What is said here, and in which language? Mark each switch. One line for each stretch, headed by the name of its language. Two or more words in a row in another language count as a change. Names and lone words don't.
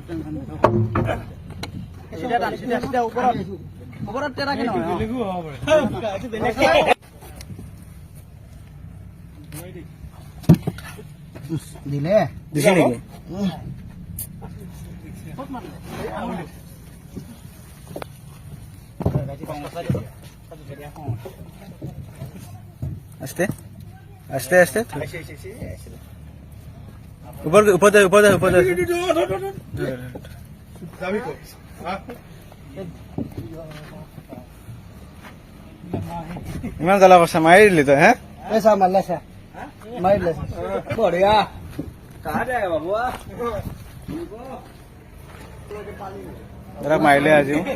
Assamese: ওপৰত দিলে দিছে নেকি?
Bangla: আস্তে আস্তে আস্তে উপর উপর ইমান জ্বালা করছে, মারি দিলি তো। হ্যাঁ
Assamese: মাৰি দিলে বঢ়িয়া। মাৰিলে আজিও